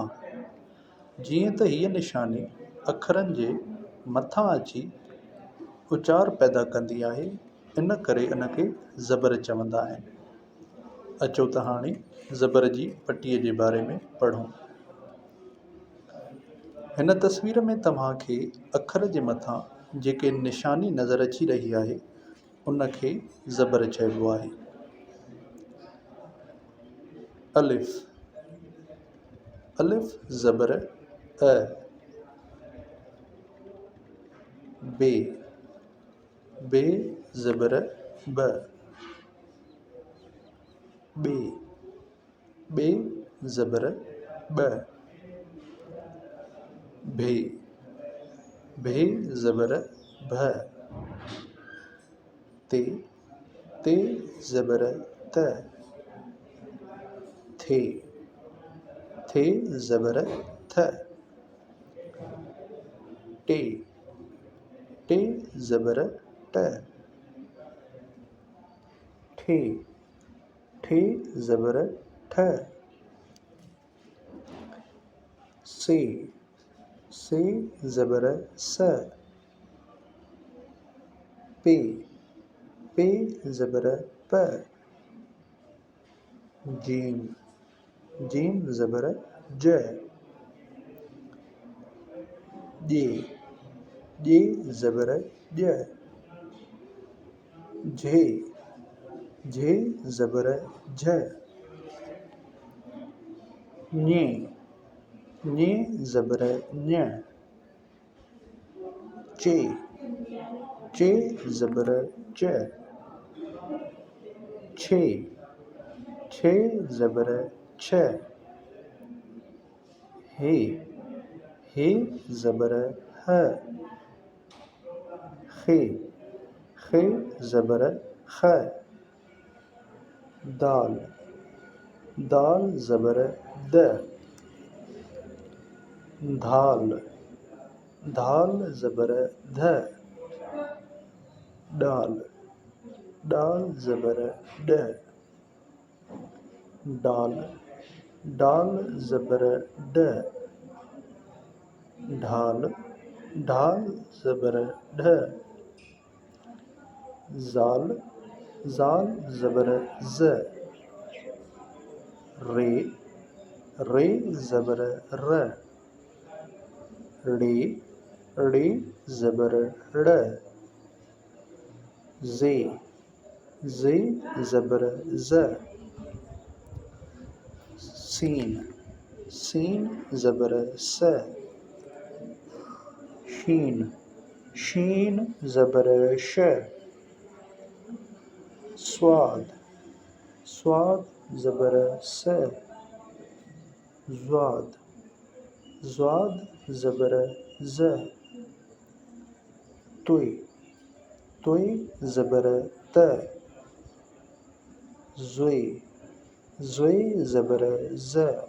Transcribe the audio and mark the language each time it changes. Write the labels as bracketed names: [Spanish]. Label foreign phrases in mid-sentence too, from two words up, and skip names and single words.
[Sindhi] जीअं त हीअ निशानी अखरनि जे मथां अची उचार पैदा कंदी आहे, इन करे इनखे ज़बर चवंदा आहिनि। अचो त हाणे ज़बर जी पटीअ जे बारे में पढ़ूं। हिन तस्वीर में तव्हांखे अखर जे मथां जेके निशानी नज़र अची रही आहे उनखे ज़बर चइबो आहे। अलिफ़, अलिफ़ ज़बर अ। बे, बे ज़बर ब। बे, बे ज़बर ब। भे, भे ज़बर भ। ते, ते ज़बर त। थे, थे ज़बर थ। टे, टे ज़बर ट। ठे, ठे ज़बर ठ। से, से ज़बर स। पे, पे ज़बर प। जीम, जीम ज़बर ज। जे, जे ज़बर ज। झे, झे ज़बर झ। ñे, ñे ज़बर ञ। चे, चे ज़बर च। छे, छे ज़बर छ। हे, हे ज़बर ह। खे, खे ज़बर ख। दाल, दाल ज़बर द। धाल, धाल ज़बर ध। डाल, डाल ज़बर ड। डाल, डाल ज़बर ड। ढाल, ढाल ज़बर ढ। ज़ाल, ज़ाल ज़बर ज़। रे, रे ज़बर र। ड़े, ड़े ज़बर ड़। ज़े, ज़े ज़बर ज़। सीन, सीन ज़बर स। शीन, शीन ज़बर श। स्वाद, स्वाद ज़बर स। ज़्वाद, ज़्वाद ज़बर ज़। तुय, तुय ज़बर त। ज़ुए, ज़ुए ज़बर ज़।